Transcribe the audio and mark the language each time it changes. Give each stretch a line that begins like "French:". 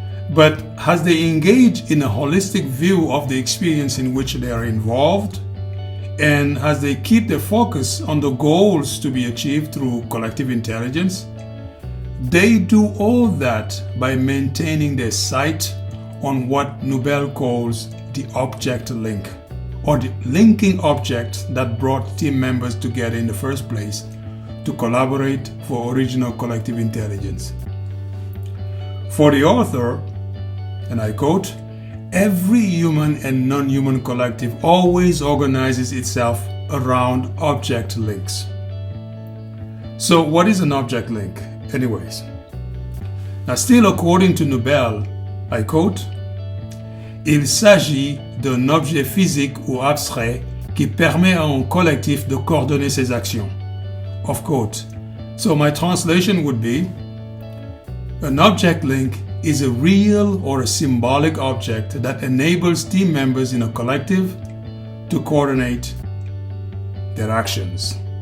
English: But as they engage in a holistic view of the experience in which they are involved, and as they keep their focus on the goals to be achieved through collective intelligence, they do all that by maintaining their sight on what Nobel calls the object link, or the linking object that brought team members together in the first place to collaborate for original collective intelligence. For the author, and I quote, "Every human and non-human collective always organizes itself around object links." So what is an object link? Anyways, now still according to Nobel, I quote,
French: "Il s'agit d'un objet physique ou abstrait qui permet à un collectif de coordonner ses actions."
English: Of quote. So my translation would be, an object link is a real or a symbolic object that enables team members in a collective to coordinate their actions.